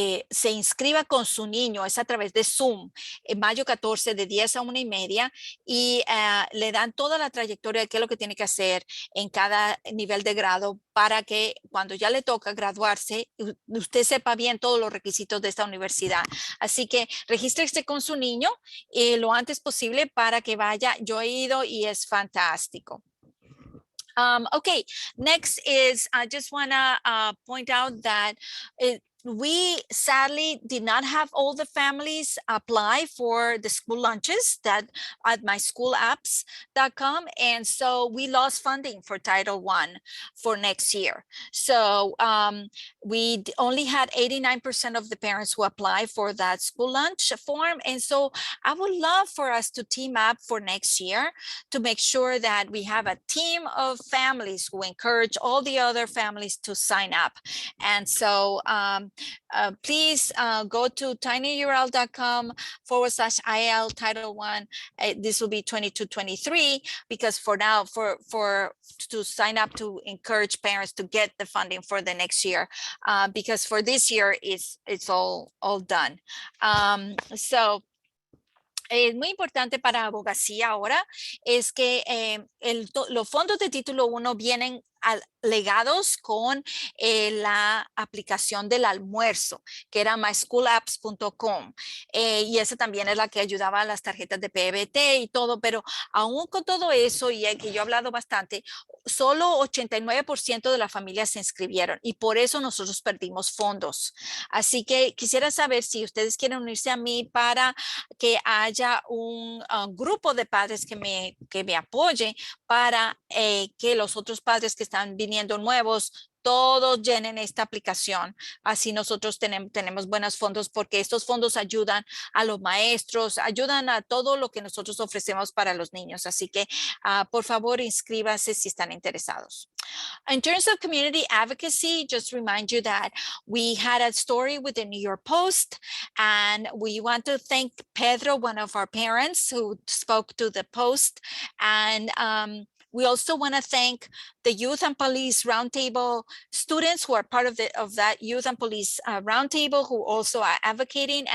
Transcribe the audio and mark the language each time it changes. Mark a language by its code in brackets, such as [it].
[es] se inscriba con su niño, es a través de Zoom, en mayo 14 de 10 a 1:30 y le dan toda la trayectoria de qué es lo que tiene que hacer en cada nivel de grado para que cuando ya le toca graduarse, usted sepa bien todos los requisitos de esta universidad. Así que regístrese con su niño lo antes posible para que vaya. Yo he ido y es fantástico. [en] Okay, next is I just want to point out that we sadly did not have all the families apply for the school lunches that at myschoolapps.com, and so we lost funding for Title I for next year. So we only had 89% of the parents who apply for that school lunch form, and so I would love for us to team up for next year to make sure that we have a team of families who encourage all the other families to sign up. And so please go to tinyurl.com/IAL Title I. This will be 22-23 because for now, to sign up to encourage parents to get the funding for the next year, because for this year it's all done. [es] So es muy importante para abogacía ahora es que los fondos de título 1 vienen legados con la aplicación del almuerzo, que era myschoolapps.com, y esa también es la que ayudaba a las tarjetas de PBT y todo, pero aún con todo eso, y que yo he hablado bastante, solo 89% de las familias se inscribieron y por eso nosotros perdimos fondos. Así que quisiera saber si ustedes quieren unirse a mí para que haya un grupo de padres que me apoye para que los otros padres que están viniendo nuevos todos llenen esta aplicación. Así nosotros tenemos buenos fondos porque estos fondos ayudan a los maestros, ayudan a todo lo que nosotros ofrecemos para los niños. Así que por favor inscríbanse si están interesados. [en] In terms of community advocacy, just remind you that we had a story with the New York Post, and we want to thank Pedro, one of our parents who spoke to the Post, and we also want to thank the Youth and Police Roundtable students who are part of that Youth and Police Roundtable who also are advocating.